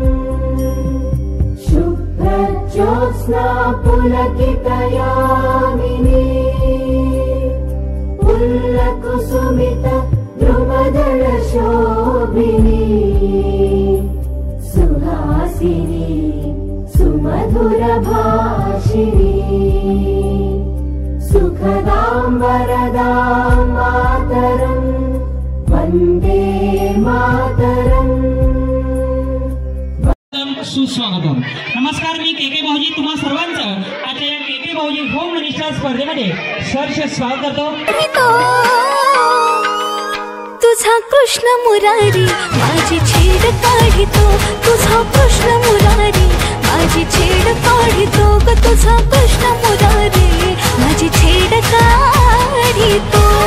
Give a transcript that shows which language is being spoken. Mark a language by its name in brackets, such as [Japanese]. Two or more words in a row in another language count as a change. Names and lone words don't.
[Sanskrit] शुभ्रज्योत्स्ना पुलकितयामिनी पुल्लकुसुमित द्रुमदल शोभिनी सुहासिनी सुमधुर भाषिणी सुखदां वरदां मातरं वन्दे मातरम् [Marathi] सुस्वागतम. नमस्कार, मी के भाऊजी तुम्हा सर्वांचं आता या के भाऊजी होम मिनिस्टर स्पर्धेमध्ये सहर्ष स्वागत करतो. तुझा कृष्ण मुरारी माझी छेड काढितो तुझा कृष्ण मुरारी माझी छेड काढितो ग तुझा कृष्ण मुरारी माझी छेड काढितो.